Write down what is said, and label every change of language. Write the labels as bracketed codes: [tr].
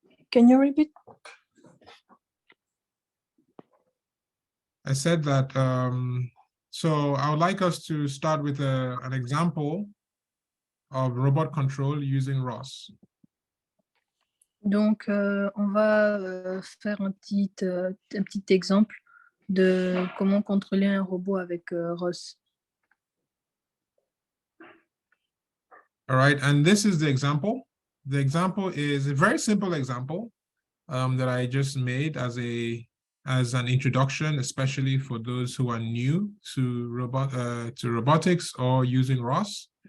[en] Can you repeat? I said that, so I would like us to start with an example of robot control using ROS. [fr] Donc, on va faire un petit exemple de comment contrôler un robot avec ROS. [en] All right, and this is the example. The example is a very simple example that I just made as an introduction, especially for those who are new to robotics or using ROS.